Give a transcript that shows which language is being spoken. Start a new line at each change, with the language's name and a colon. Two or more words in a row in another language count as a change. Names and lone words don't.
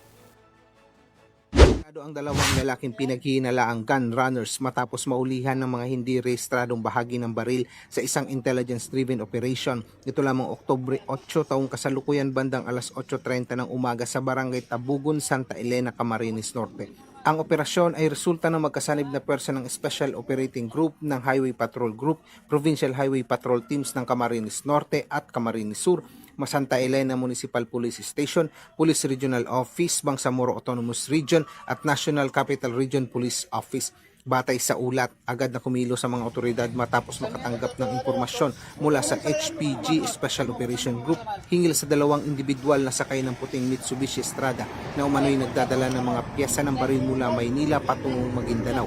Filipino: Ang 2 lalaking pinaghihinalaang
English: gun runners
Filipino: matapos maulihan ng mga hindi rehistradong bahagi ng baril sa isang
English: intelligence-driven operation.
Filipino: Ito lamang Oktubre 8 taong kasalukuyan bandang alas 8:30 ng umaga sa Barangay Tabugon, Santa Elena, Camarines Norte. Ang operasyon ay resulta ng magkasanib na pwersa ng Special Operating Group ng Highway Patrol Group, Provincial Highway Patrol Teams ng Camarines Norte at Camarines Sur, Santa Elena Municipal Police Station, Police Regional Office, Bangsamoro Autonomous Region at National Capital Region Police Office. Batay sa ulat, agad na kumilo sa mga otoridad matapos makatanggap ng impormasyon mula sa HPG Special Operation Group hinggil sa 2 individual na sakay ng puting Mitsubishi Strada na umano'y nagdadala ng mga piyesa ng baril mula Maynila patungong Maguindanao.